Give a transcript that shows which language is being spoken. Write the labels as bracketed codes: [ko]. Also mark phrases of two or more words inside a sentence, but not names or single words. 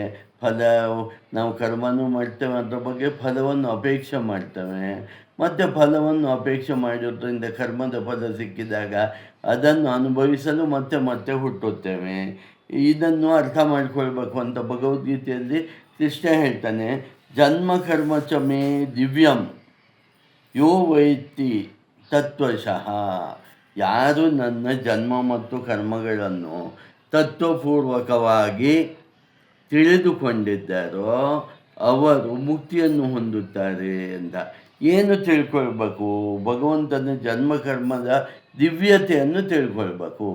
[kn] ಫಲ ನಾವು ಕರ್ಮನೂ ಮಾಡ್ತೇವೆ, ಅದ್ರ ಬಗ್ಗೆ ಫಲವನ್ನು ಅಪೇಕ್ಷೆ ಮಾಡ್ತೇವೆ. ಮತ್ತು ಫಲವನ್ನು ಅಪೇಕ್ಷೆ ಮಾಡಿರೋದ್ರಿಂದ ಕರ್ಮದ ಫಲ ಸಿಕ್ಕಿದಾಗ ಅದನ್ನು ಅನುಭವಿಸಲು ಮತ್ತೆ ಮತ್ತೆ ಹುಟ್ಟುತ್ತೇವೆ. ಇದನ್ನು ಅರ್ಥ ಮಾಡಿಕೊಳ್ಬೇಕು ಅಂತ ಭಗವದ್ಗೀತೆಯಲ್ಲಿ ಕೃಷ್ಣ ಹೇಳ್ತಾನೆ, [sa] ಜನ್ಮ ಕರ್ಮ ಚ ಮೇ ದಿವ್ಯಂ ಯೋ ವೈತಿ ತತ್ವಶಃ. [kn] ಯಾರು ನನ್ನ ಜನ್ಮ ಮತ್ತು ಕರ್ಮಗಳನ್ನು ತತ್ವಪೂರ್ವಕವಾಗಿ ತಿಳಿದುಕೊಂಡಿದ್ದಾರೋ ಅವರು ಮುಕ್ತಿಯನ್ನು ಹೊಂದುತ್ತಾರೆ ಅಂತ. ಏನು ತಿಳ್ಕೊಳ್ಬೇಕು? ಭಗವಂತನ ಜನ್ಮ ಕರ್ಮದ ದಿವ್ಯತೆಯನ್ನು ತಿಳ್ಕೊಳ್ಬೇಕು.